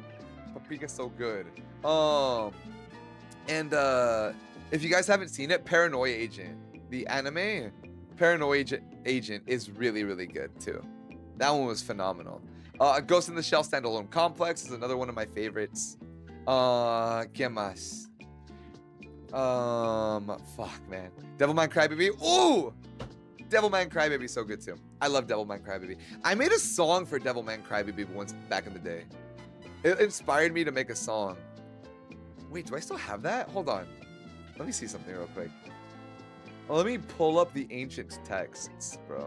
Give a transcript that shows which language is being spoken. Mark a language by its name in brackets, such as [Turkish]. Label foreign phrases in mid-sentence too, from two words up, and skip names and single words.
[English] Paprika's so good. And if you guys haven't seen it, Paranoia Agent, the anime, Paranoia Agent is really, really good too. That one was phenomenal. Ghost in the Shell Standalone Complex is another one of my favorites. [Spanish] ¿Qué más? Fuck, [English] man. Devilman Crybaby. Ooh! Devilman Crybaby is so good too. I love Devilman Crybaby. I made a song for Devilman Crybaby once back in the day. It inspired me to make a song. Wait, do I still have that? Hold on. Let me see something real quick. Let me pull up the ancient texts, bro.